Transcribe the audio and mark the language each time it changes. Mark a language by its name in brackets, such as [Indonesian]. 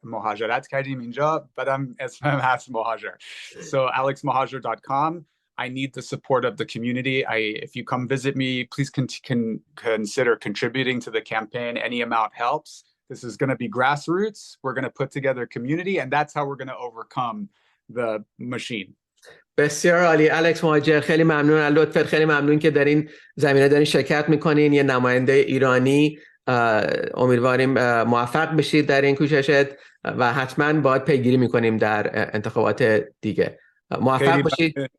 [Persian] مهاجرت کردیم اینجا، بعدم اسمم هست مهاجر. [English] So alexmohajer.com. I need the support of the community. If you come visit me, please consider contributing to the campaign. Any amount helps. This is going to be grassroots. We're going to put together a community, and that's how we're going to overcome the machine. [Persian] بسیار عالی. الکس مهاجر، خیلی ممنون از لطفت، خیلی ممنون که در این زمینه دارین شرکت میکنین. یه نماینده ایرانی، امیدواریم موفق بشید در این کوششت و حتما باید پیگیری میکنیم در انتخابات دیگه. موفق باشید.